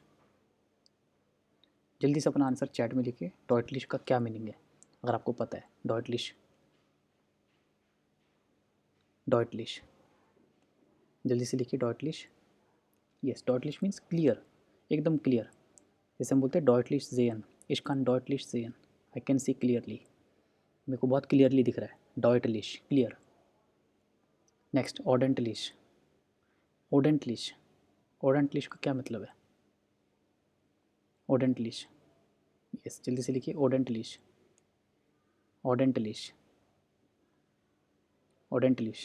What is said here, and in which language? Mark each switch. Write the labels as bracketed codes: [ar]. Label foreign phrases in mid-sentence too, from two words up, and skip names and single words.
[hi] जल्दी से अपना आंसर चैट में लिखिए. डॉयटलिश का क्या मीनिंग है अगर आपको पता है? डॉयटलिश, डॉयटलिश, जल्दी से लिखिए. डॉयटलिश, यस, डॉयटलिश [en] means clear, [hi] एकदम क्लियर. जैसे हम बोलते हैं [de] deutlich sehen, ich kann deutlich sehen, [en] I can see clearly, [hi] मेरे को बहुत क्लियरली दिख रहा है. [en] डॉयटलिश, क्लियर. नेक्स्ट ऑडेंटलिश. [hi] ओडेंटलिश, ओडेंटलिश का क्या मतलब है? ओडेंटलिश, यस, जल्दी से लिखिए. [de] ओडेंटलिश, ओडेंटलिश, ओडेंटलिश.